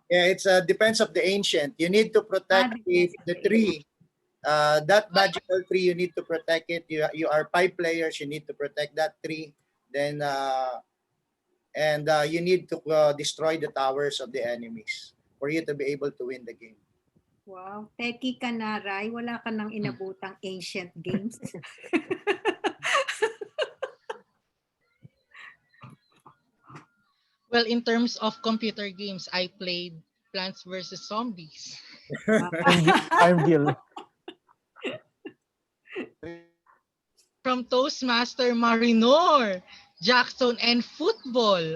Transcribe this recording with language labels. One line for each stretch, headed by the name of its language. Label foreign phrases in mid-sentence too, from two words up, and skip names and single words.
English: Yeah, it's depends of the ancient. You need to protect the tree. That magical tree, you need to protect it. You are 5 players. You need to protect that tree. Then and you need to destroy the towers of the enemies for you to be able to win the game.
Filipino: Wow. Teki ka na, Rai. Wala ka nang inabutang
English: ancient games. Well, in terms of computer games, I played Plants vs. Zombies. Farmville. From Toastmaster Marinor, Jackson, and football.